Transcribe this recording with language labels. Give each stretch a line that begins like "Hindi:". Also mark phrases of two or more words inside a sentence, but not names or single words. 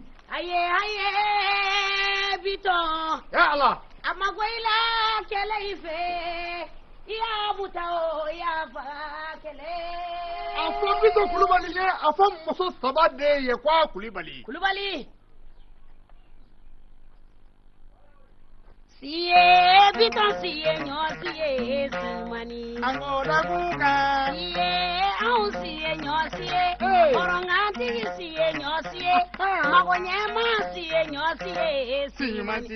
Bambara: Aye Bitɔn. Ya Ala. A ma bɔ i la kɛlɛ i fɛ. I y'a buta o i y'a faga kɛlɛ. A fɔ Bitɔn Kulubali ye a fɔ muso 3 de ye ko a Kulubali. Kulubali. Siye Bitɔn siye ɲɔ siye sumani. Angola kunga. Siye anw siye ɲɔ siye. Kɔrɔnkantigi siye ɲɔ siye. Magoɲɛma siye ɲɔ siye sumani.